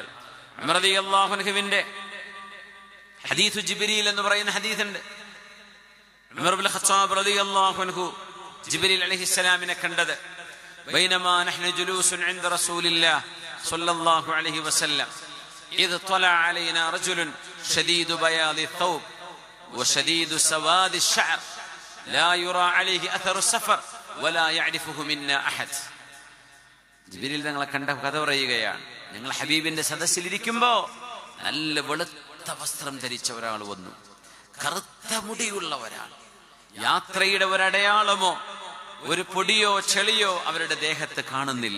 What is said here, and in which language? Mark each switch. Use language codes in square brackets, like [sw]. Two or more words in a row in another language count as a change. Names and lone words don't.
[ml] ഉമർ [ar] رضي الله عنه [ml] ഹദീസ് ജിബ്രീൽ എന്ന് പറയുന്ന ഹദീസുണ്ട്. [ar] ഉമർ ഇബ്നു ഖത്താബ് رضي الله عنه [ml] ജിബ്രീൽ അലൈഹിസ്സലാമിനെ കണ്ടത് [ar] بينما نحن جلوس عند رسول الله صلى الله عليه وسلم إذ طلع علينا رجل شديد بياض ثوب وشديد سواد الشعر لا يرى عليه اثر السفر ولا يعرفه منا احد. [ml] ജിബ്രീൽ തങ്ങളെ കണ്ട കഥ പറയുകയാണ്. ഞങ്ങൾ ഹബീബിന്റെ സദസ്സിൽ ഇരിക്കുമ്പോ നല്ല വെളുത്ത വസ്ത്രം ധരിച്ച ഒരാൾ വന്നു, കറുത്ത മുടിയുള്ള ഒരാൾ. യാത്രയുടെ ഒരടയാളമോ ഒരു പൊടിയോ ചെളിയോ അവരുടെ ദേഹത്ത് കാണുന്നില്ല.